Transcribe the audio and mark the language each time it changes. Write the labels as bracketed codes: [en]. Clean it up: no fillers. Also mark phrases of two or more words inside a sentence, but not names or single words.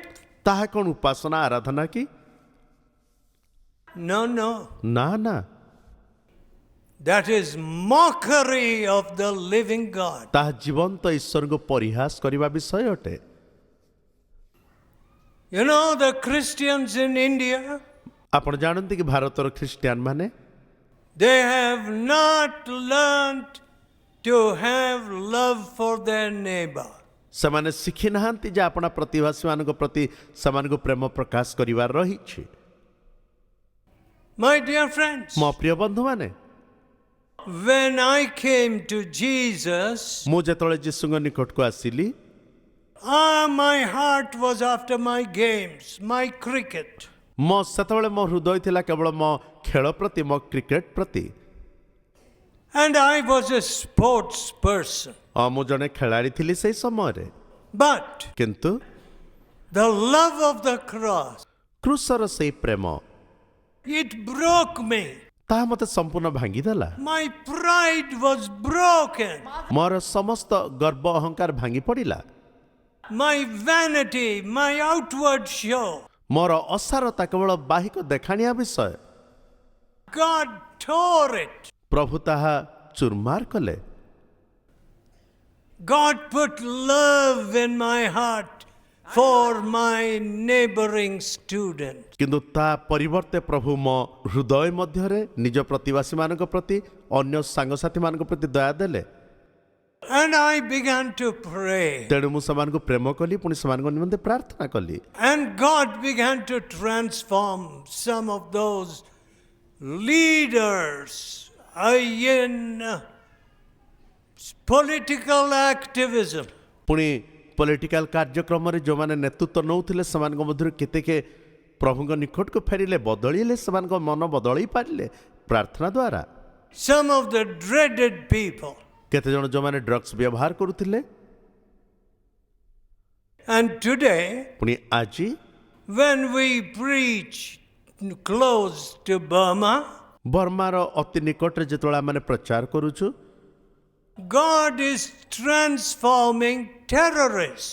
[or] ତାହା କ'ଣ ଉପାସନା ଆରାଧନା କି? [en] No, no. [or] ନା ନା, [en] That is mockery of the living God. [or] ତାହା ଜୀବନ୍ତ ଈଶ୍ୱରଙ୍କୁ ପରିହାସ କରିବା ବିଷୟ ଅଟେ। [en] You know, the Christians in India, [or] ଆପଣ ଜାଣନ୍ତି କି ଭାରତର ଖ୍ରୀଷ୍ଟିଆନ ମାନେ [en] they have not learned to have love for their neighbor. [or] ସେମାନେ ଶିଖି ନାହାନ୍ତି ଯେ ଆପଣା ପ୍ରତିବାସୀମାନଙ୍କ ପ୍ରତି ସେମାନଙ୍କୁ ପ୍ରେମ ପ୍ରକାଶ କରିବାର ରହିଛି। [en] My dear friends, [or] ମୋ ପ୍ରିୟ ବନ୍ଧୁମାନେ, [en] when I came to Jesus, [or] ମୁଁ ଯେତେବେଳେ ଯୀଶୁଙ୍କ ନିକଟକୁ ଆସିଲି, [en] my heart was after my games, my cricket. [or] ସେତେବେଳେ ମୋ ହୃଦୟ ଥିଲା କେବଳ ମୋ ଖେଳ ପ୍ରତି, ମୋ କ୍ରିକେଟ ପ୍ରତି। [en] And I was a sports person. [or] ମୁଁ ଜଣେ ଖେଳାଳି ଥିଲି ସେଇ ସମୟରେ। [en] But [or] କିନ୍ତୁ [en] the love of the cross, [or] କ୍ରୁଶର ସେଇ ପ୍ରେମ [en] it broke me. [or] ତାହା ମୋତେ ସମ୍ପୂର୍ଣ୍ଣ ଭାଙ୍ଗିଦେଲା। [en] My pride was broken. [or] ମୋର ସମସ୍ତ ଗର୍ବ ଅହଙ୍କାର ଭାଙ୍ଗି ପଡ଼ିଲା। [en] My vanity, my outward show. [or] ମୋର ଅସାରତା କେବଳ ବାହିକ ଦେଖାଣିଆ ବିଷୟ। [en] God tore it. [or] ପ୍ରଭୁ ତାହା ଚୁରମାର କଲେ। [en] God put love in my heart for my neighboring student. [or] କିନ୍ତୁ ତା ପରିବର୍ତ୍ତେ ପ୍ରଭୁ ମୋ ହୃଦୟ ମଧ୍ୟରେ ନିଜ ପ୍ରତିବାସୀମାନଙ୍କ ପ୍ରତି, ଅନ୍ୟ ସାଙ୍ଗସାଥୀମାନଙ୍କ ପ୍ରତି ଦୟା ଦେଲେ। [en] And I began to pray. [or] ତେଣୁ ମୁଁ ସେମାନଙ୍କୁ ପ୍ରେମ କଲି, ପୁଣି ସେମାନଙ୍କ ନିମନ୍ତେ ପ୍ରାର୍ଥନା କଲି। [en] And God began to transform some of those leaders in political activism. [or] ପୁଣି ପଲିଟିକାଲ କାର୍ଯ୍ୟକ୍ରମରେ ଯେଉଁମାନେ ନେତୃତ୍ୱ ନେଉଥିଲେ ସେମାନଙ୍କ ମଧ୍ୟରୁ କେତେକେ ପ୍ରଭୁଙ୍କ ନିକଟକୁ ଫେରିଲେ, ବଦଳିଲେ, ସେମାନଙ୍କ ମନ ବଦଳେଇ ପାରିଲେ ପ୍ରାର୍ଥନା ଦ୍ୱାରା। [en] Some of the dreaded people. [or] କେତେ ଜଣ ଯେଉଁମାନେ ଡ୍ରଗ୍ସ ବ୍ୟବହାର କରୁଥିଲେ। [en] And today, [or] ପୁଣି ଆଜି [en] when we preach close to Burma, [or] ବର୍ମାର ଅତି ନିକଟରେ ଯେତେବେଳେ ଆମେ ପ୍ରଚାର କରୁଛୁ, [en] God is transforming terrorists.